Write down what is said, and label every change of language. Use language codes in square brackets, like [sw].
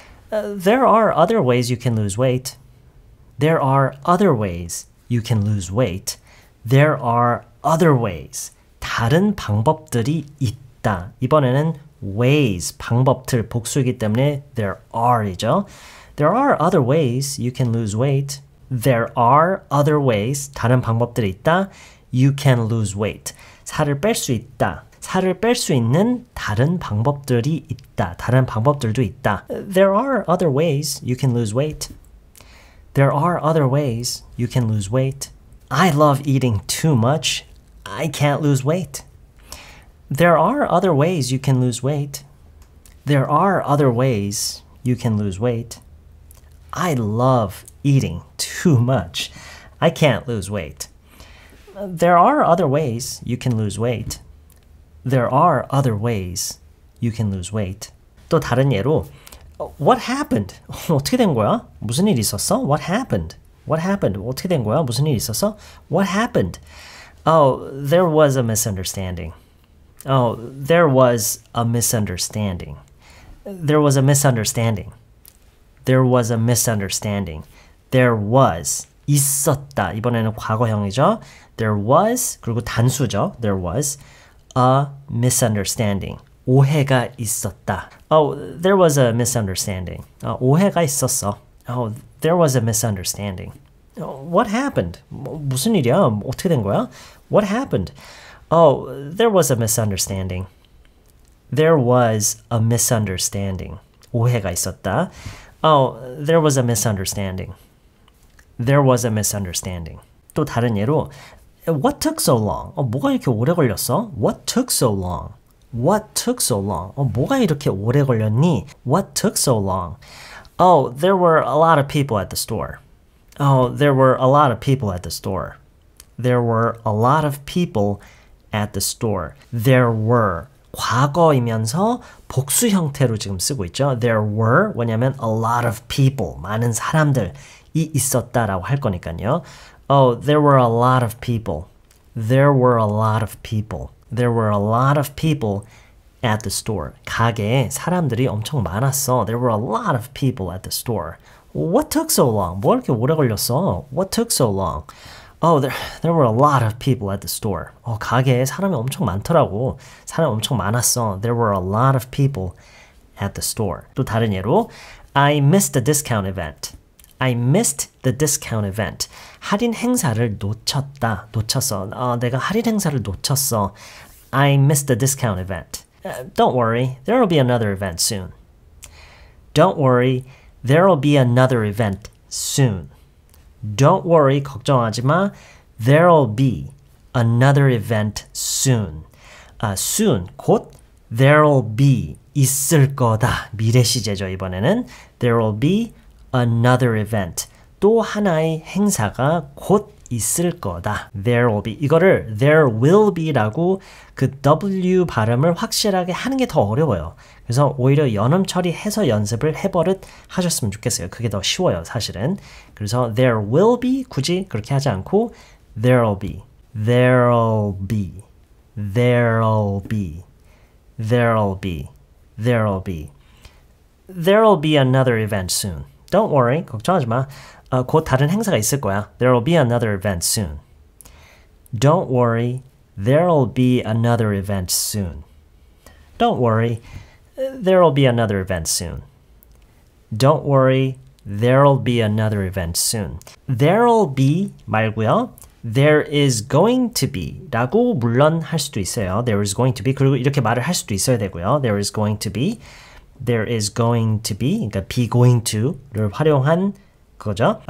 [en] There are other ways you can lose weight. There are other ways you can lose weight. There are other ways. [ko] 다른 방법들이 있다. 이번에는 ways, 방법들, 복수이기 때문에 there are이죠. [en] There are other ways you can lose weight. There are other ways, [ko] 다른 방법들이 있다. [en] You can lose weight. [ko] 살을 뺄 수 있다. 살을 뺄 수 있는 다른 방법들이 있다. 다른 방법들도 있다. [en] There are other ways you can lose weight. There are other ways you can lose weight. I love eating too much. I can't lose weight. There are other ways you can lose weight. There are other ways you can lose weight. I love eating too much. I can't lose weight. There are other ways you can lose weight. There are other ways you can lose weight. [ko] 또 다른 예로 [en] What happened? [ko] 어떻게 된 거야? 무슨 일 있었어? [en] What happened? [ko] What happened? 어떻게 된 거야? 무슨 일 있었어? What happened? [en] Oh, there was a misunderstanding. Oh, there was a misunderstanding. There was a misunderstanding. There was a misunderstanding. There was 있었다. [ko] 이번에는 과거형이죠. [en] There was [ko] 그리고 단수죠. [en] There was a misunderstanding. [ko] 오해가 있었다. [en] Oh, there was a misunderstanding. [ko] 오해가 있었어. [en] Oh, there was a misunderstanding. What happened? [ko] 무슨 일이야? 어떻게 된 거야? What happened? [en] Oh, there was a misunderstanding. There was a misunderstanding. [ko] 오해가 있었다. [en] Oh, there was a misunderstanding. There was a misunderstanding. [ko] 또 다른 예로 [en] What took so long? [ko] 뭐가 이렇게 오래 걸렸어? [en] What took so long? What took so long? [ko] 뭐가 이렇게 오래 걸렸니? [en] What took so long? Oh, there were a lot of people at the store. Oh, there were a lot of people at the store. There were a lot of people at the store. [ko] There were 과거이면서 복수 형태로 지금 쓰고 있죠. There were 뭐냐면 [en] a lot of people [ko] 많은 사람들이 있었다라고 할 거니까요. [en] Oh, there were a lot of people. There were a lot of people. There were a lot of people at the store. [ko] 가게에 사람들이 엄청 많았어. [en] There were a lot of people at the store. What took so long? [ko] 뭐 이렇게 오래 걸렸어? [en] What took so long? Oh, there were a lot of people at the store. [ko] 가게에 사람이 엄청 많더라고. 사람이 엄청 많았어. [en] There were a lot of people at the store. [ko] 또 다른 예로 [en] I missed the discount event. I missed the discount event. [ko] 할인 행사를 놓쳤다. 놓쳤어. 내가 할인 행사를 놓쳤어. [en] I missed the discount event. Don't worry. There will be another event soon. Don't worry. There will be another event soon. Don't worry. [ko] 걱정하지 마. [en] There will be another event soon. soon. [ko] 곧 there will be 있을 거다. 미래 시제죠. 이번에는 there will be another event. 또 하나의 행사가 곧 있을 거다. [en] There will be. [ko] 이거를 there will be라고 그 W 발음을 확실하게 하는 게 더 어려워요. 그래서 오히려 연음 처리해서 연습을 해버릇 하셨으면 좋겠어요. 그게 더 쉬워요, 사실은. [en] 그래서 there will be [ko] 굳이 그렇게 하지 않고 [en] there will be, there will be, there will be, there will be, there will be. There'll be another event soon. Don't worry. [ko] 걱정하지 마. 곧 다른 행사가 있을 거야. [en] There'll be another event soon. Don't worry. There'll be another event soon. Don't worry. There'll be another event soon. Don't worry. There'll be another event soon. There'll be 말고요. [ko] There is going to be 라고 물론 할 수도 있어요. There is going to be 그리고 이렇게 말을 할 수도 있어야 되고요. [en] There is going to be There is going to be 그러니까 be going to를 [ko] 활용한 그거죠.